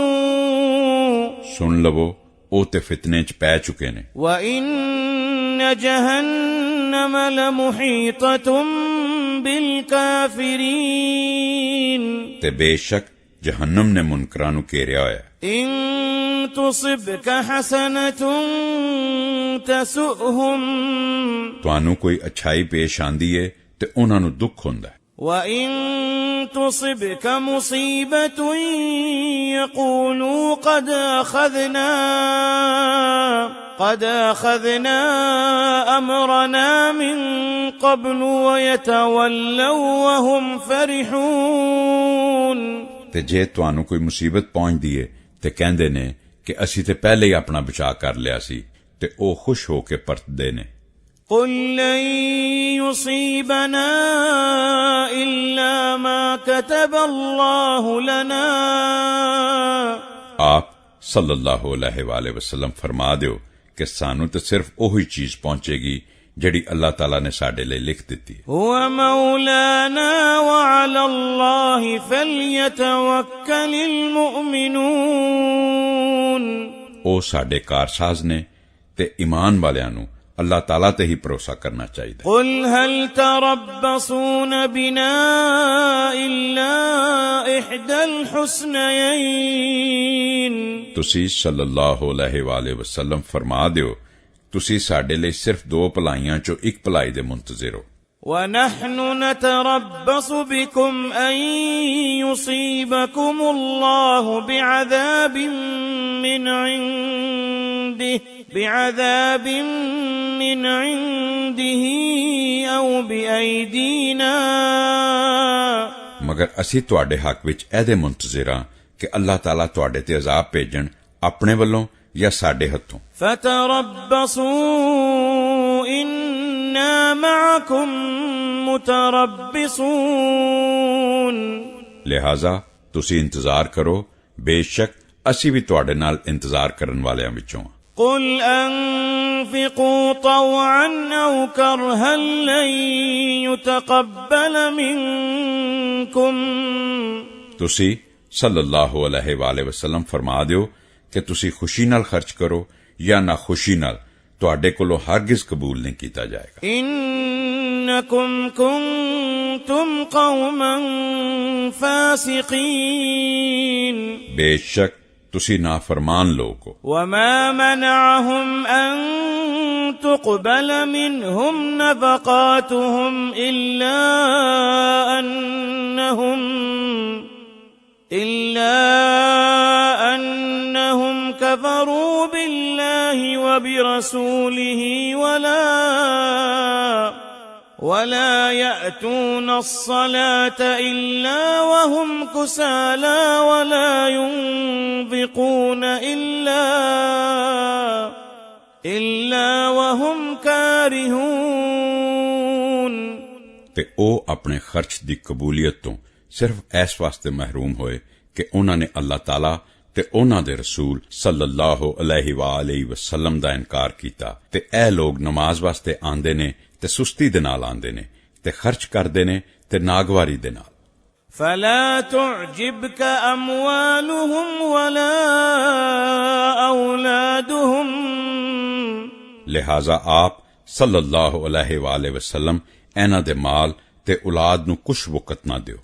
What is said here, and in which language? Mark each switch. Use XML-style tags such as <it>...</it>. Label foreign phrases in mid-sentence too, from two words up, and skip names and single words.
<pa>ਸੁਣ ਲਵੋ ਉਹ ਤੇ ਫਿਤਨੇ 'ਚ ਪੈ ਚੁੱਕੇ ਨੇ।</pa> <ar>وإن جهنم لمحيطة بالكافرين</ar> <pa>ਤੇ ਬੇਸ਼ੱਕ ਜਹੰਨਮ ਨੇ ਮੁਨਕਰਾਂ ਨੂੰ ਘੇਰਿਆ ਹੋਇਆ।</pa> <ar>إن تصبك حسنة تسؤهم</ar> <pa>ਤੁਹਾਨੂੰ ਕੋਈ ਅੱਛਾਈ ਪੇਸ਼ ਆਂਦੀ ਏ ਤੇ ਉਹਨਾਂ ਨੂੰ ਦੁੱਖ ਹੁੰਦਾ ਹੈ।</pa> <ar>وإن تصبك مصيبة يقولوا قد أخذنا أمرنا من قبل ويتولوا وهم فرحون</ar> <pa>ਤੇ ਜੇ ਤੁਹਾਨੂੰ ਕੋਈ ਮੁਸੀਬਤ ਪਹੁੰਚਦੀ ਏ ਤੇ ਕਹਿੰਦੇ ਨੇ ਕਿ ਅਸੀਂ ਤੇ ਪਹਿਲੇ ਹੀ ਆਪਣਾ ਬਚਾਅ ਕਰ ਲਿਆ ਸੀ ਤੇ ਉਹ ਖੁਸ਼ ਹੋ ਕੇ ਪਰਤਦੇ ਨੇ।</pa> <ar>قل لن يصيبنا إلا ما كتب الله لنا</ar> <pa>ਆਪ</pa> <ar>صلى الله عليه وسلم</ar> <pa>ਫਰਮਾ ਦਿਓ ਕਿ ਸਾਨੂੰ ਤਾਂ ਸਿਰਫ ਉਹੀ ਚੀਜ਼ ਪਹੁੰਚੇਗੀ ਜਿਹੜੀ ਅੱਲਾਹ ਤਾਲਾ ਨੇ ਸਾਡੇ ਲਈ ਲਿਖ ਦਿੱਤੀ ਹੈ।</pa> <ar>هو مولانا وعلى الله فليتوكل المؤمنون</ar> <pa>ਉਹ ਸਾਡੇ ਕਾਰਸਾਜ਼ ਨੇ ਤੇ ਈਮਾਨ ਵਾਲਿਆਂ ਨੂੰ ਅੱਲਾਹ ਤਾਲਾ ਤੇ ਹੀ ਭਰੋਸਾ ਕਰਨਾ ਚਾਹਿਏ।</pa> <ar>قل هل تربصون بنا إلا إحدى الحسنيين</ar> <pa>तुसी</pa> <ar>صلى الله عليه وسلم</ar> <pa>ਫ਼ਰਮਾ ਦਿਓ, ਤੁਸੀ ਸਾਡੇ ਲਈ ਸਿਰਫ਼ ਦੋ ਭਲਾਈਆਂ ਚੋ ਏਕ ਭਲਾਈ ਦੇ ਮੁੰਤਜ਼ਿਰ ਹੋ।</pa> <ar>ونحن نتربص بكم أن يصيبكم الله بعذاب من عنده أو بأيدينا</ar> <pa>ਮਗਰ ਅਸੀ ਤੁਹਾਡੇ ਹੱਕ ਵਿਚ ਐਦੇ ਮੁੰਤਜ਼ਿਰ ਹਾਂ ਕਿ ਅੱਲਾਹ ਤਾਲਾ ਤੁਹਾਡੇ ਤੇ ਅਜ਼ਾਬ ਭੇਜਣ ਅਪਨੇ ਵੱਲੋਂ ਯਾ ਸਾਡੇ ਹੱਥੋਂ।</pa> <ar>فتربصوا إنا معكم متربصون</ar> <pa>ਲਿਹਾਜ਼ਾ ਤੁਸੀ ਇੰਤਜ਼ਾਰ ਕਰੋ, ਬੇਸ਼ੱਕ ਅਸੀ ਭੀ ਤੁਹਾਡੇ ਨਾਲ ਇੰਤਜ਼ਾਰ ਕਰਨ ਵਾਲਿਆਂ ਵਿਚੋਂ।</pa> <ar>قل أنفقوا طوعا أو كرها لن يتقبل منكم</ar> <pa>तुसी</pa> <ar>صلى الله عليه وسلم</ar> <pa>ਫ਼ਰਮਾ ਦਿਓ ਕਿ ਤੁਸੀ ਖ਼ੁਸ਼ੀ ਨਾਲ ਖ਼ਰਚ ਕਰੋ ਯਾ ਨਾ ਖ਼ੁਸ਼ੀ ਨਾਲ, ਤੁਹਾਡੇ ਕੋਲੋਂ ਹਰਗਿਜ਼ ਕਬੂਲ ਨਹੀਂ ਕੀਤਾ ਜਾਏਗਾ।</pa> <ar>إنكم كنتم قوما فاسقين</ar> <pa>ਬੇਸ਼ੱਕ ਤੁਸੀ ਨਾਫ਼ਰਮਾਨ ਲੋਗ ਹੋ।</pa> <ar>وما منعهم أن تقبل منهم نفقاتهم إلا أنهم كفروا بالله وبرسوله ولا يأتون الصلاة إلا وهم كسالى ولا ينفقون إلا وهم كارهون</ar> <pa>ਤੇ ਓ ਅਪਨੇ ਖ਼ਰਚ ਦੀ ਕਬੂਲੀਅਤ ਤੋ ਸਿਰਫ਼ ਇਸ ਵਾਸਤੇ ਮਹਿਰੂਮ ਹੋਏ ਕਿ ਉਨ੍ਹੋਂ ਨੇ ਅੱਲਾਹ ਤਾਲਾ ਤੇ ਉਨ੍ਹਾਂ ਦੇ ਰਸੂਲ</pa> <ar>صلى الله عليه وسلم</ar> <pa>ਦਾ ਇਨਕਾਰ ਕੀਤਾ। ਤੇ ਏ ਲੋਗ ਨਮਾਜ਼ ਵਾਸਤੇ ਆਂਦੇ ਨੇ ਤੇ ਸੁਸਤੀ ਦੇ ਨਾਲ ਆਂਦੇ ਨੇ ਤੇ ਖ਼ਰਚ ਕਰਦੇ ਨੇ ਤੇ ਨਾਗਵਾਰੀ ਦੇ ਨਾਲ।</pa> <ar>فلا تعجبك أموالهم ولا أولادهم</ar> <pa>ਲਿਹਾਜ਼ਾ ਆਪ</pa> <ar>صلى الله عليه وسلم</ar> <pa>ਏਨਾ ਦੇ ਮਾਲ ਤੇ ਔਲਾਦ ਨੁ ਕੁਛ ਵਕ਼ਤ ਨਾ ਦਿਓ।</pa>